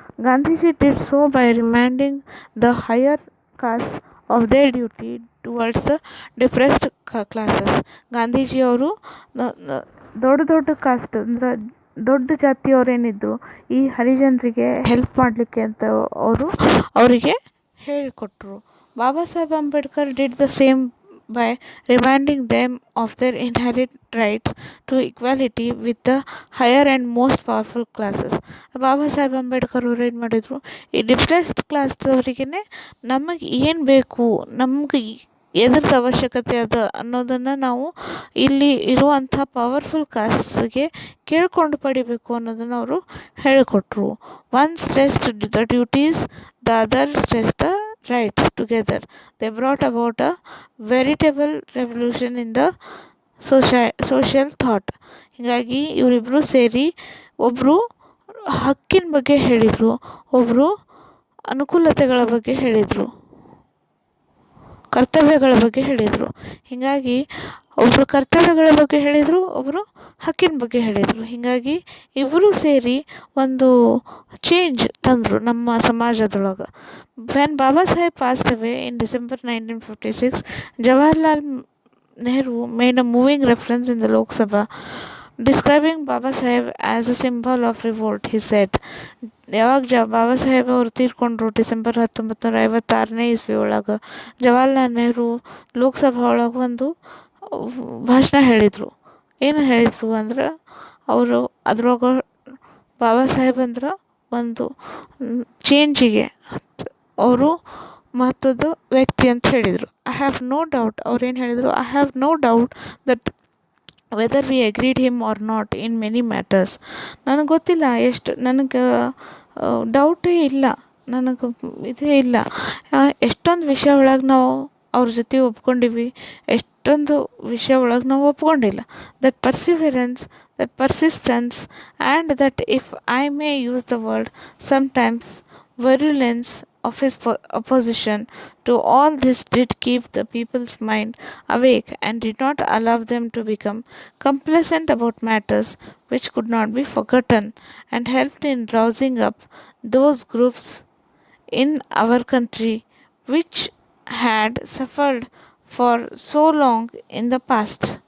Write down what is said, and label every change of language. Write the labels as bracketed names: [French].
[English] Gandhiji did so by reminding the higher caste of their duty towards the depressed classes. [Kannada] ಗಾಂಧೀಜಿಯವರು ದೊಡ್ಡ cost ಅಂದ್ರೆ ದೊಡ್ಡ ಜಾತಿಯವರೇನಿದ್ರು, ಈ ಹರಿಜನರಿಗೆ ಹೆಲ್ಪ್ ಮಾಡಲಿಕ್ಕೆ ಅಂತ ಅವರಿಗೆ ಹೇಳಿಕೊಟ್ರು. [English] Baba Saheb Ambedkar did the same by reminding them of their inherent rights to equality with the higher and most powerful classes. [Kannada] Baba Saheb Ambedkar ಅವರು ಏನು ಮಾಡಿದರು, ಈ ಡಿಪ್ರೆಸ್ಡ್ ಕ್ಲಾಸ್ದವರಿಗೇ ನಮಗೆ ಏನು ಬೇಕು, ನಮ್ಗೆ ಎದ್ರದ್ದು ಅವಶ್ಯಕತೆ ಅದ ಅನ್ನೋದನ್ನು ನಾವು ಇಲ್ಲಿ ಇರುವಂಥ ಪವರ್ಫುಲ್ ಕಾಸ್ಟ್ಸ್ಗೆ ಕೇಳ್ಕೊಂಡು ಪಡಿಬೇಕು ಅನ್ನೋದನ್ನು ಅವರು ಹೇಳಿಕೊಟ್ರು. [English] One stressed the duties, the other stress the rights. Together they brought about a veritable revolution in the social thought. [Kannada] ಹೀಗಾಗಿ ಇವರಿಬ್ಬರು ಸೇರಿ ಒಬ್ಬರು ಹಕ್ಕಿನ ಬಗ್ಗೆ ಹೇಳಿದರು, ಒಬ್ಬರು ಅನುಕೂಲತೆಗಳ ಬಗ್ಗೆ ಹೇಳಿದರು, ಕರ್ತವ್ಯಗಳ ಬಗ್ಗೆ ಹೇಳಿದರು. ಹೀಗಾಗಿ ಒಬ್ಬರು ಕರ್ತವ್ಯಗಳ ಬಗ್ಗೆ ಹೇಳಿದರು, ಒಬ್ಬರು ಹಕ್ಕಿನ ಬಗ್ಗೆ ಹೇಳಿದರು. ಹೀಗಾಗಿ ಇಬ್ಬರೂ ಸೇರಿ ಒಂದು ಚೇಂಜ್ ತಂದರು ನಮ್ಮ ಸಮಾಜದೊಳಗೆ. [English] When Baba Saheb passed away in December 1956, Jawaharlal Nehru made a moving reference in the Lok Sabha, describing Baba Saheb as a symbol of revolt. He said, [Kannada] ಯಾವಾಗ ಬಾಬಾ ಸಾಹೇಬ್ ಅವರು ತೀರ್ಕೊಂಡ್ರು ಡಿಸೆಂಬರ್ 1956ನೇ ಇಸ್ವಿ ಒಳಗೆ, ಜವಾಹರ್ಲಾಲ್ ನೆಹರು ಲೋಕಸಭಾ ಒಳಗೆ ಒಂದು ಭಾಷಣ ಹೇಳಿದರು. ಏನು ಹೇಳಿದರು ಅಂದ್ರೆ, ಅವರು ಅದ್ರೊಳಗೆ ಬಾಬಾ ಸಾಹೇಬ್ ಅಂದ್ರೆ ಒಂದು ಚೇಂಜಿಗೆ ಅವರು ಮಹತ್ವದ ವ್ಯಕ್ತಿ ಅಂತ ಹೇಳಿದರು. [English] I have no doubt, [Kannada] ಅವ್ರೇನು ಹೇಳಿದರು, [English] I have no doubt that whether we agreed him or not in many matters. [Kannada] ನನಗೆ ಗೊತ್ತಿಲ್ಲ, ನನಗೆ ಡೌಟೇ ಇಲ್ಲ, ನನಗೆ ಇದೇ ಇಲ್ಲ. ಎಷ್ಟೊಂದು ವಿಷಯ ಒಳಗೆ ನಾವು ಅವ್ರ ಜೊತೆ ಒಪ್ಕೊಂಡಿವಿ, ಎಷ್ಟೊಂದು ವಿಷಯ ಒಳಗೆ ನಾವು ಒಪ್ಕೊಂಡಿಲ್ಲ. [English] That perseverance, that persistence and that if I may use the word sometimes virulence of his opposition to all this did keep the people's mind awake and did not allow them to become complacent about matters which could not be forgotten, and helped in rousing up those groups in our country which had suffered for so long in the past.